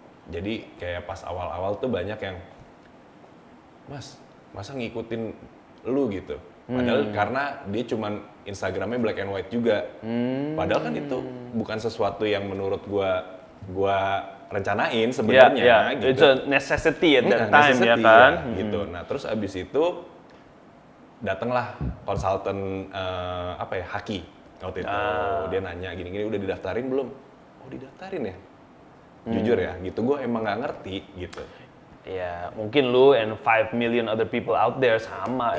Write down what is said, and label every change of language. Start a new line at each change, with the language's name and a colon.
Indonesian: Jadi kayak pas awal-awal tuh banyak yang, Mas, masa ngikutin lu gitu? Padahal karena dia cuman Instagramnya black and white juga. Padahal kan itu bukan sesuatu yang menurut gua rencanain sebenarnya. Gitu.
English: It's a necessity at that time
Indonesian: ya kan. Gitu. Nah terus abis itu datanglah konsultan Haki waktu itu. Dia nanya gini-gini udah didaftarin belum? Oh didaftarin ya. Jujur ya, gitu gue emang nggak ngerti gitu. Ya mungkin lu
English: and 5 million other people out there
Indonesian: sama.